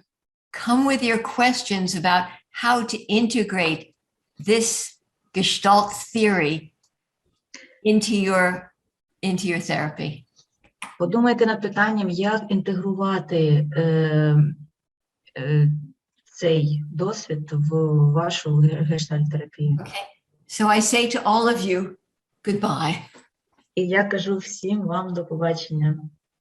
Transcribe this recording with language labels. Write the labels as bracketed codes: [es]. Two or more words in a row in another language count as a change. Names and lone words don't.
[en] Come with your questions about how to integrate this gestalt theory into your therapy. [uk] Подумайте над питанням, як інтегрувати цей досвід в вашу гештальт-терапію. [en] Okay. So I say to all of you, goodbye. [uk] І я кажу всім вам до побачення.